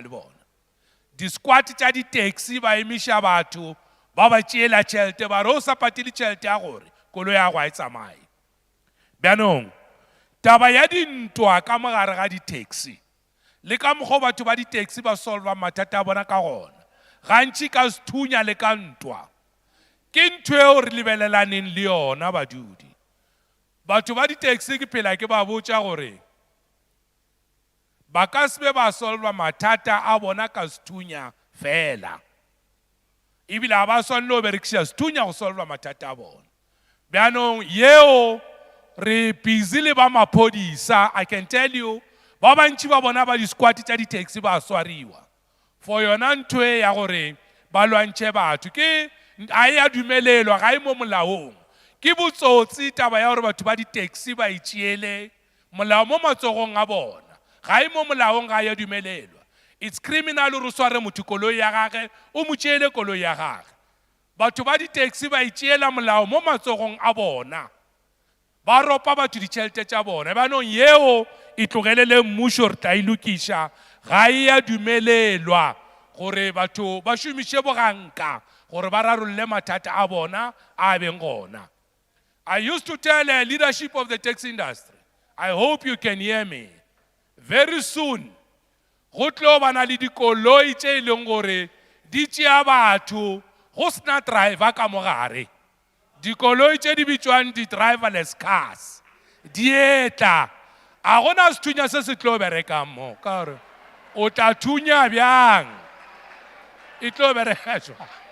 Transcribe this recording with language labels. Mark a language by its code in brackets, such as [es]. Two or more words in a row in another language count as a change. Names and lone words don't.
[nso] le bona di-squat tša di-taxi ba emiša batho ba ba tšeela tšhelete ba re o sa patele tšhelete ya gore koloi ya go a e tsamaye bjanong taba ya dintwa ka mogare ga di-taxi le ka mokgwa batho ba di-taxi ba solva mathata a bona ka gona gantši ka sethunya le ka ntwa ke ntho eo re lebelelaneng le yona badudi batho ba di-taxi ke phela ke ba botša gore ba ka se be ba solva mathata a bona ka sethunya fela ebile ga ba swanele o berekiša sethunya go solva mathata a bona bjanong yeo re busy le ba maphodisa [en] I can tell you [nso] ba bantši ba bona ba di-squat tša di-taxi ba swariwa for yona ntho e ya gore ba lwantšhe batho ke a e a dumelelwa ga e mo molaong ke botsotsi taba ya gore batho ba di-taxi ba itšeele molao mo matsogong a bona ga e mo molaong ga ya dumelelwa [en] it's criminal [nso] gore o sware motho koloi ya gage o mo tšeele koloi ya gage batho ba di-taxi ba itšeela molao mo matsogong a bona ba ropa batho ditšhelete tša bona banong yeo e tlogelele mmušo re tla e lokiša ga e ya dumelelwa gore batho ba šomiše boganka gore ba rarolle mathata a bona a beng gona [en] I used to tell the leadership of the taxi industry I hope you can hear me very soon [nso] go tlo bana le dikoloi tše e leng gore di tšea batho go sena driver ka mogare dikoloi tše di bitšwang di- [en] driverless cars [nso] di etla a gona sethunya se se tlo berekang mo ka gore o tla thunya bjang e tlo bereka jwang